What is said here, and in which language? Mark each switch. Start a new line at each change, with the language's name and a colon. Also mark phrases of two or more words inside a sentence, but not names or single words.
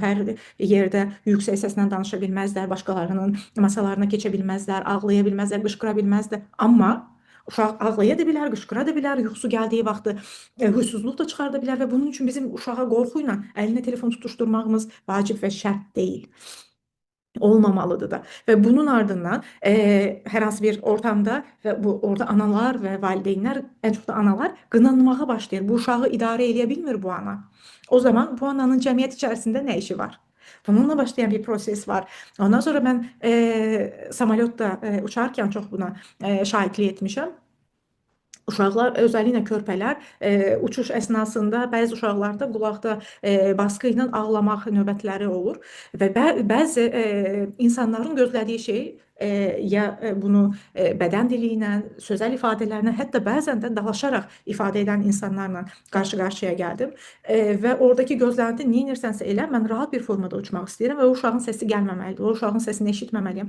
Azerbaijani: Hər yerdə yüksək səslə danışa bilməzlər, başqalarının masalarına keçə bilməzlər, ağlaya bilməzlər, qışqıra bilməzlər. Amma uşaq ağlaya da bilər, qışqıra da bilər, yuxusu gəldiyi vaxtı huysuzluq da çıxarda bilər və bunun üçün bizim uşağa qorxu ilə əlinə telefon tutuşturmağımız vacib və şərt deyil. Olmamalıdır da.
Turkish: Ve bunun ardından
Azerbaijani: hər hansı bir ortamda ve bu orada analar ve valideynlər, en çok da analar qınanmağa başlayır. Bu uşağı idarə edə bilmir bu ana. O zaman bu ananın cəmiyyət içərisində nə işi var? Bununla başlayan bir proses var. Ondan sonra
Turkish: ben samolyotda uçarken çok
Azerbaijani: buna şahitlik etmişəm. Uşaqlar, özəlliklə körpələr uçuş əsnasında bəzi uşaqlarda qulaqda baskı ilə ağlamaq növbətləri olur və bəzi insanların gözlədiyi şey ya bunu bədən dili ilə, sözəl ifadələrlə, hətta bəzən də dalaşaraq ifadə edən insanlarla qarşı-qarşıya gəldim və oradakı gözlənti neynirsənsə elə, mən rahat bir formada uçmaq istəyirəm və o uşağın səsi gəlməməlidir, o uşağın səsini eşitməməliyəm.